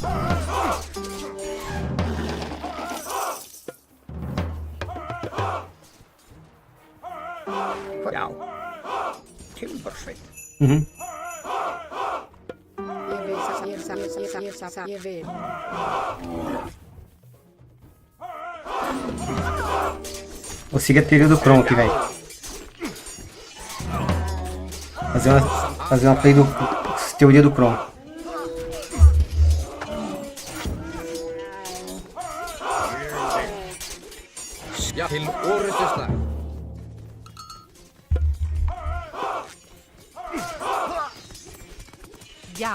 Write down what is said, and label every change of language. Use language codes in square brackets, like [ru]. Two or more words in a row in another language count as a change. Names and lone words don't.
[is] Já. Timbursveit. Ég vil. [pt] Vou seguir a trilha do Kron aqui, velho. Fazer uma play do teoria do Kron. [is] Já, til orustuslag. Já.